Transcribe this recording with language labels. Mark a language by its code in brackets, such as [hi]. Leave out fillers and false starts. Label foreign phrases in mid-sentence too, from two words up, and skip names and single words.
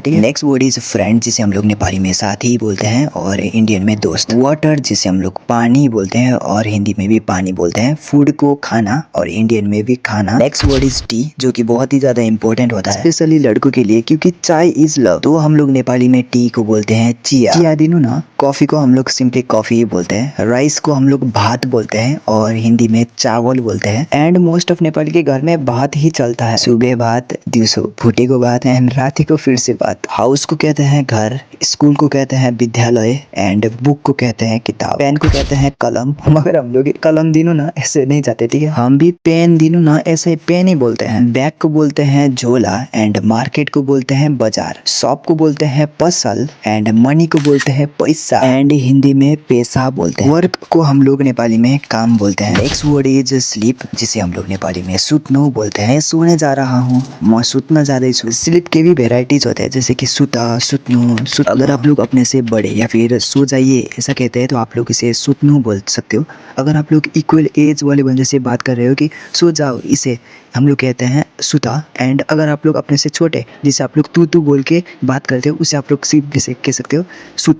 [hi] ठीक है, [en] next word is friend, [hi] जिसे हम लोग नेपाली में साथी बोलते हैं और इंडियन में दोस्त। वाटर, जिसे हम लोग पानी बोलते हैं और हिंदी में भी पानी बोलते हैं। फूड को खाना और इंडियन में भी खाना। [en] next word is tea, [hi] जो कि बहुत ही ज्यादा इंपॉर्टेंट होता है स्पेशली लड़कों के लिए, क्योंकि चाय [en] is love. [hi] तो हम लोग नेपाली में टी को बोलते हैं चिया, [ne] चिया दिनु ना। [hi] कॉफी को हम लोग सिंपली कॉफी ही बोलते हैं। राइस को हम लोग भात बोलते हैं और हिंदी में चावल बोलते हैं। [en] and most of [hi] नेपाली के घर में भात ही चलता है, सुबह भात, [ne] दिवसो फुटेको भात [hi] एंड रात को फिर से भात। हाउस को कहते हैं घर, स्कूल को कहते हैं विद्यालय, [en] and book [hi] को कहते हैं किताब, पेन को कहते हैं कलम। मगर हम लोग [ne] कलम दिनू ना [hi] ऐसे नहीं जाते, ठीक है, हम भी [ne] पेन दिनू ना [hi] ऐसे पेन ही बोलते हैं। बैग को बोलते हैं झोला [en] and market [hi] को बोलते हैं बाजार। शॉप को बोलते हैं पसल [en] and money [hi] को बोलते हैं पैसा एंड हिंदी में पैसा बोलते हैं। वर्क को हम लोग नेपाली में काम बोलते हैं। [en] next word is sleep, [hi] जिसे हम लोग नेपाली में सुत्नु बोलते हैं। सोने जा रहा हूँ, [ne] म सुत्न जाँदैछु। [hi] स्लीप के भी वेराइटीज होते हैं, जैसे कि सुता, सुत्नु, अगर आप लोग अपने से बड़े या फिर सो जाइए ऐसा कहते हैं तो आप लोग इसे सुत्नु बोल सकते हो। अगर आप लोग [en] equal age [hi] वाले बंदे से बात कर रहे हो कि सो जाओ, इसे हम लोग कहते हैं सुता। एंड अगर आप लोग अपने से छोटे, जिसे आप लोग तू बोल के बात करते हो, उसे आप लोग सिर्फ जैसे कह सकते हो सुत।